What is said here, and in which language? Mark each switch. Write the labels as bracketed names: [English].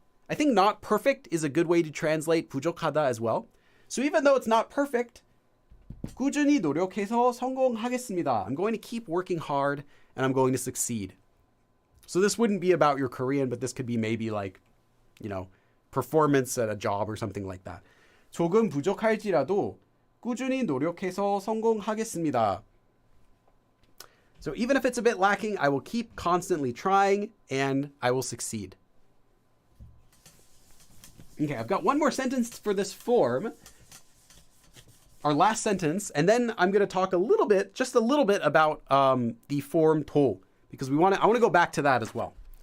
[English] I think not perfect is a good way to translate 부족하다 as well. So even though it's not perfect, [Korean] 꾸준히 노력해서 성공하겠습니다. [English] I'm going to keep working hard and I'm going to succeed. So this wouldn't be about your Korean, but this could be maybe like, performance at a job or something like that. [Korean] 조금 부족할지라도 꾸준히 노력해서 성공하겠습니다. [English] So even if it's a bit lacking, I will keep constantly trying and I will succeed. Okay, I've got one more sentence for this form. Our last sentence, and then I'm going to talk just a little bit about the form 도, because I want to go back to that as well.